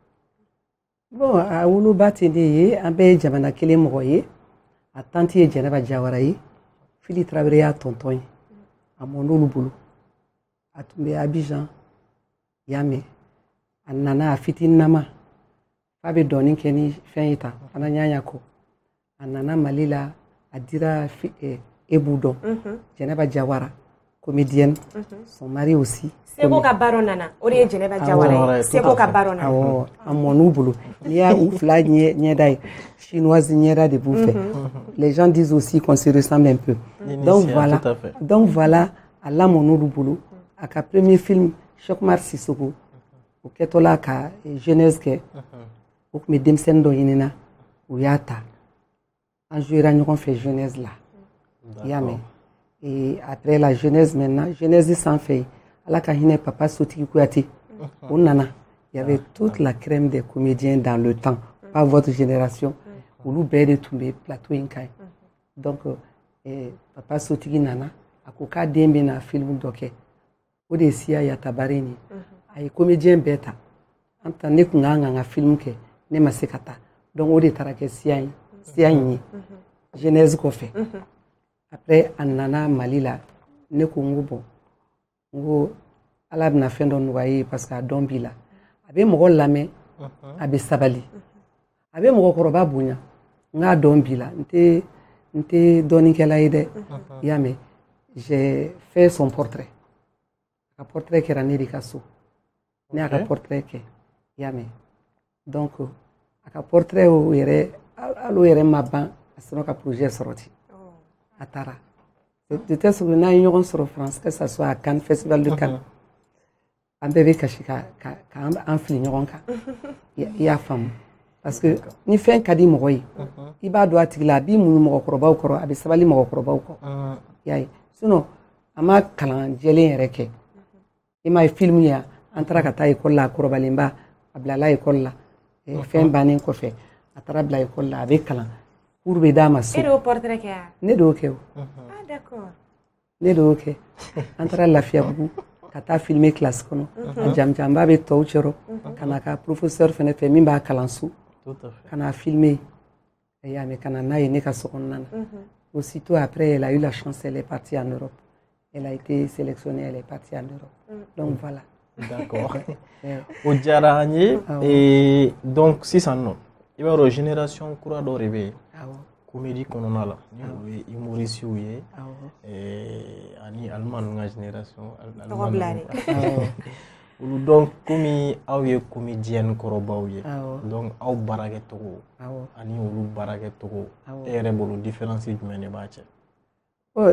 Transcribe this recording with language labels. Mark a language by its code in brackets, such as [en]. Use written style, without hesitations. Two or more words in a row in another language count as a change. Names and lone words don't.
[bm] Bon a woloba tɛ ne ye an bɛɛ ye jamana kelen mɔgɔ ye a tante ye Jɛnɛba Jawara ye Fili Tarawele y'a tonton ye a mɔn'olu bolo a tun bɛ Abidjan i y'a mɛn a nana a fitininama f'a bɛ dɔɔnin kɛ ni fɛn ye tan fana ɲaɲa kɔ a nana Mali la a dira Ebou dɔn Jɛnɛba Jawara [fr] comédienne son mari aussi [bm] Seko ka baro nana o de ye Jɛnɛba Jawara ye Seko ka baro nana awɔ a mɔn'u bolo n'i y'a u fila ɲɛda ye chinoise ɲɛda de b'u fɛ [fr] les gens disent aussi qu'on se ressemble un peu donc voilà [bm] a lamɔn'olu bolo a ka [fr] premier film [bm] Cheikh Oumar Sissoko o kɛtɔla ka jeunesse kɛ o tun bɛ denmisɛnnin dɔ ɲinina u y'a ta an jouera ɲɔgɔn fɛ jeunesse la i y'a mɛn [fr] et après la jeunesse maintenant jeunesse [bm] sanfɛ ala ka hinɛ Papa Sotigi Kuyate o nana [fr] il y avait toute la crème des comédiens dans le temps pas votre génération [bm] olu bɛɛ de tun bɛ plateau in kan donc Papa Sotigi nana a ko k'a den bɛ na film dɔ kɛ o de ye Sia Yata Bari ni a ye comédien bɛɛ ta [fr] en temps [bm] ne tun kan ka film kɛ ne ma se ka taa donc o de taara kɛ Sia in ye jeunesse kɔfɛ après a nana Mali la ne ko n ko ala bɛna fɛn dɔ nɔgɔya ye [fr] parce que [bm] a dɔn b'i la a bɛ mɔgɔ lamɛn a bɛ sabali a bɛ mɔgɔkɔrɔba bonya n k'a dɔn b'i la n tɛ dɔɔninkɛla ye dɛ i y'a mɛn [fr] j'ai fait son portrait [bm] a ka portrait kɛra ne de ka so ne y'a ka portrait kɛ i y'a mɛn donc a ka portrait o yɛrɛ hali o yɛrɛ ma ban a sɔrɔ ka projet sɔrɔ ten a taara [fr] de telle sorte [bm] n'a ye ɲɔgɔn sɔrɔ France [fr] que ça soit à Cannes festival de Cannes [bm] an bɛɛ bɛ kasi k'an fili ɲɔgɔn kan i y'a faamu [fr] parce que [bm] ni fɛn ka di mɔgɔ ye i b'a dɔn a tigi la a b'i muɲu mɔgɔkɔrɔbaw kɔrɔ a bɛ sabali mɔgɔkɔrɔbaw kɔ i y'a ye sinon a ma kalan jɛlen yɛrɛ kɛ i m'a ye film ye an taara ka taa école la a kɔrɔbalenba a bilala école la fɛn bannen kɔfɛ a taara bila école la a bɛ kalan cours bɛ d'a ma so e de y'o portrait kɛ wa ne de y'o kɛ o d'accord ne de y'o kɛ an taara Lafiyabugu ka taa [fr] filmer classe [bm] kɔnɔ a jamujanba bɛ tɔw cɛrɔ ka na ka professeur fɛnɛ fɛ min b'a kalan so ka na filmer i y'a mɛn ka na n'a ye ne ka so kɔnɔna na [fr] aussitôt après elle a eu la chance elle est partie en Europe elle a été sélectionnée elle est partie en Europe donc voilà [bm] d'accord o diyara an ye [fr] et donc [bm] sisan nɔ i b'a dɔn génération kura dɔ de bɛ yen comédie kɔnɔna la ni o ye humoristes ye ani alima ninnu ka génération olu donc komi aw ye comédienne kɔrɔbaw ye donc aw baarakɛcogo ani olu baarakɛcogo e yɛrɛ bolo différence jumɛn de b'a cɛ?